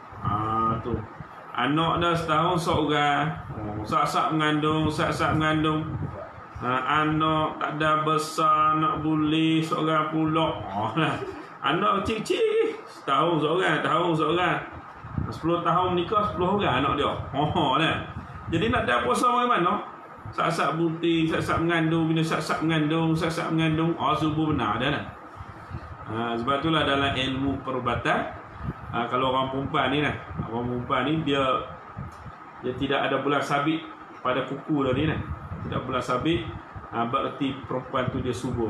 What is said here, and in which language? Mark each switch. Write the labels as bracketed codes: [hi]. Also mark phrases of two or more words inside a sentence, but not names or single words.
[ms] Tu. Anak dah setahun seorang, sak-sak mengandung. Anak tak ada besar, nak boleh seorang pula. Anak kecil-kecil, setahun seorang. 10 tahun nikah, 10 orang anak dia. Jadi nak ada puasa bagaimana? Sak-sak bunting, sak-sak mengandung, bila sak-sak mengandung, subuh benar dah lah. Sebab itulah dalam ilmu perubatan, kalau orang perempuan ni dia tidak ada bulan sabit pada kuku dia ni. Tidak bulan sabit, berarti perempuan tu dia subur.